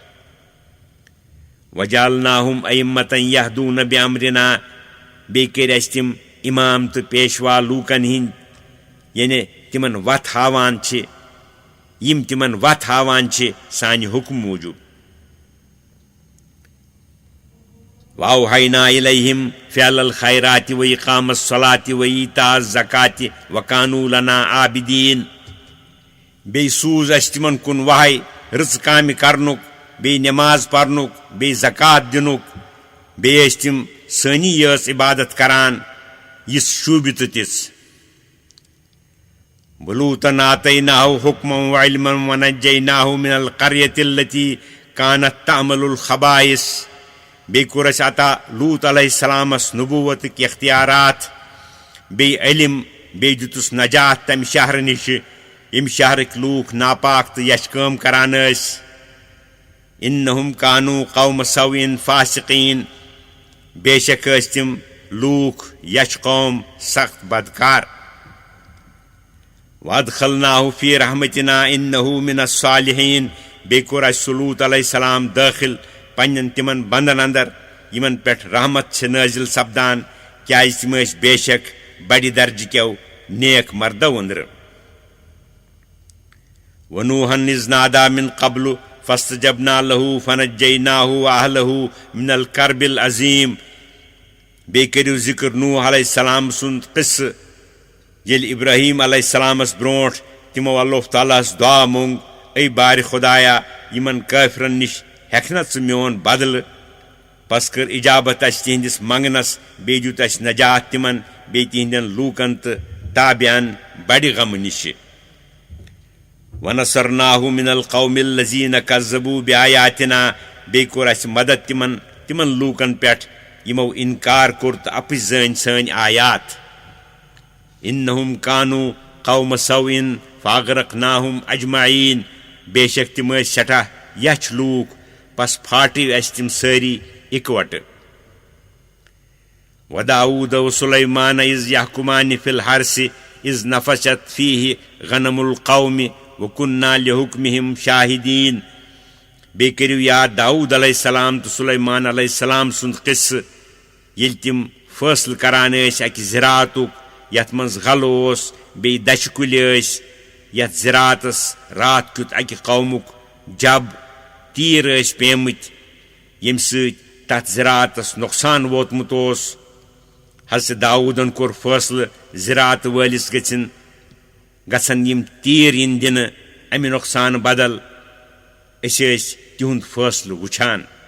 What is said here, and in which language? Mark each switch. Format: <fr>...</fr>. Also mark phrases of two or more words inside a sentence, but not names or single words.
<ar>وجعلناهم أئمة يهدون بأمرنا</ar> <ks>बे कर अस तिम इमाम तो पेशवा लूकन हिंद यानी तिमन वत हावान छे यिम तिमन वत हावान छे सानि हुक्म मूजूब</ks> <ar>وأوحينا إليهم فعل الخيرات وإقام الصلاة وإيتاء الزكاة وكانوا لنا عابدين</ar> <ks>बे सूज अस तिमन कुन वहाय रच कामि करनुक बे नमाज परनुक बे ज़कात दिनुक बे अस तिम सनी यस इबादत करान यिस शूबित तिस</ks> <ar>ولوطا آتيناه حكما وعلما ونجيناه من القرية التي كانت تعمل الخبائث</ar> <ks>बे कोर अस अता लूत अलैहिस्सलामस नबूवत के इख्तियारात बे इल्म बे दितुस नजात तम शहर निश इम शहरक लूक नापाक तो यश काम करान</ks> <ar>إنهم كانوا قوم سوء فاسقين</ar> <ks>बेशक तिम लूक यश कौम सख्त बदकार</ks> <ar>وأدخلناه في رحمتنا إنه من الصالحين</ar> <ks>बे कोर अस लूत अलैहिस्सलाम दाखिल पन्न तिमन बंदन अंदर यमन पे रहमत से नाजिल सपदान क्या तिम बेशक बड़ी दर्ज क्यों नेक मर्दो अंदर</ks> <ar>ونوحا إذ نادى من قبل فاستجبنا له فنجيناه وأهله من الكرب العظيم बे</ar> <ks>करियो ज़िक्र नूह अलैहिस्सलाम सुंद क़िस्स येल इब्राहीम अलैहिस्सलामस ब्रोंठ तिमो अल्लाह तालास दुआ मोंग ऐ बार खुदाया यमन काफिरन निश हेखना च मोन बदल पस कर इजाबत अस तिहंदिस मंगनस बे दित अस नजात तिमन बे तिहंदन लूकन तो ताबियान बड़ि गम निश</ks> <ar>ونصرناه من القوم الذين كذبوا بآياتنا</ar> <ks>बे कोर अस मदद तिमन तिमन लूकन पे यमो इनकार कोर तो अपि ज़ान सान आयात</ks> <ar>إنهم كانوا قوم سوء فأغرقناهم أجمعين</ar> <ks>बेशक तिम सठा यछ लूक पस फाटि अस तिम सारी इकवट</ks> <ar>وداود وسليمان إذ يحكمان في الحرث إذ نفشت فيه غنم القوم وكنا لحكمهم شاهدين बे</ar> <ks>करियो याद दाऊद अलैहिस्सलाम तो सुलैमान अलैहिस्सलाम सुंद क़िस्स येल तिम फैसल करान अकि ज़राअतुक यथ मज गल ओस बे दश कुलि यथ ज़राअतस रात क्युत अकि कौमुक जब तीर पेमुत यम सत ज़राअतस नुकसान वोतमुत ओस हज़रत दाऊदन कोर फैसल ज़राअत वालिस गछन यम तीर इन दिन अमि नुकसान बदल तिहुंद फैसल वुछान</ks>